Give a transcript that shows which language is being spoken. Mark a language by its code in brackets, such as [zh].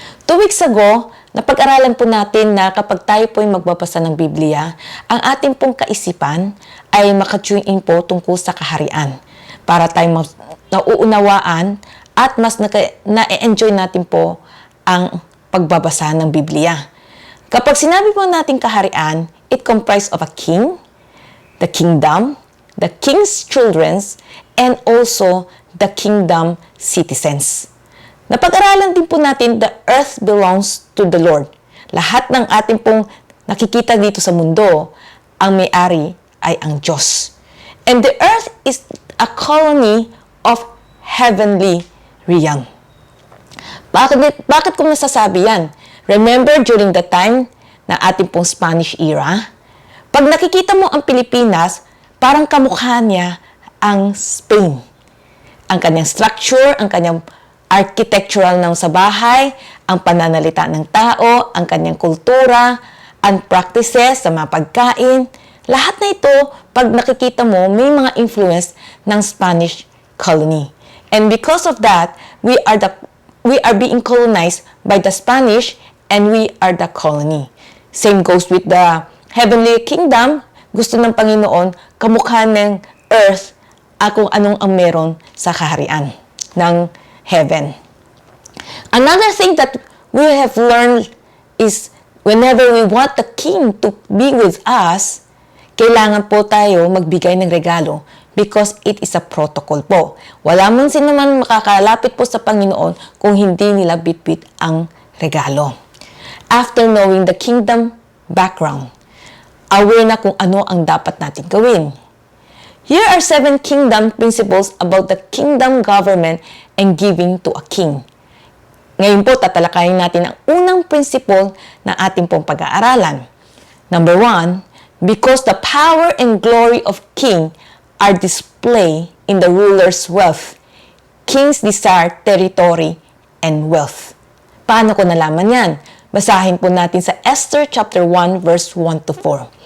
[en] 2 weeks ago, [tl] napag-aralan po natin na kapag tayo po ay magbabasa ng Biblia, ang ating pong kaisipan ay makatune in po tungkol sa kaharian para tayo nauunawaan at mas na-enjoy natin po ang pagbabasa ng Biblia. Kapag sinabi po natin kaharian, [en] it comprised of a king, the kingdom, the king's children, and also the kingdom citizens. [tl] Napag-aralan din po natin, [en] the earth belongs to the Lord. [tl] Lahat ng ating pong nakikita dito sa mundo, ang may-ari ay ang Diyos. [en] And the earth is a colony of heavenly realm. [tl] Bakit ko nasasabi yan? [en] Remember during the time [tl] na ating pong Spanish era, pag nakikita mo ang Pilipinas, parang kamukha niya ang Spain. Ang kanyang structure, ang kanyang architectural ng sa bahay, ang pananalita ng tao, ang kanyang kultura, ang practices sa mga pagkain. Lahat na ito, pag nakikita mo, may mga influence ng Spanish colony. [en] And because of that, we are being colonized by the Spanish and we are the colony. Same goes with the heavenly kingdom. [tl] Gusto ng Panginoon, kamukha ng earth, kung anong ang meron sa kaharian ng heaven. [en] Another thing that we have learned is whenever we want the king to be with us, [tl] kailangan po tayo magbigay ng regalo [en] because it is a protocol po. [tl] Wala man sino man makakalapit po sa Panginoon kung hindi nila bitbit ang regalo. [en] After knowing the kingdom background, [tl] aware na kung ano ang dapat natin gawin. [en] Here are 7 kingdom principles about the kingdom government and giving to a king. [tl] Ngayon po, tatalakayin natin ang unang principle na ating pong pag-aaralan. [en] Number 1, because the power and glory of king are displayed in the ruler's wealth, kings desire territory and wealth. [tl] Paano ko nalaman yan? Basahin po natin sa Esther chapter 1 verse 1 to 4.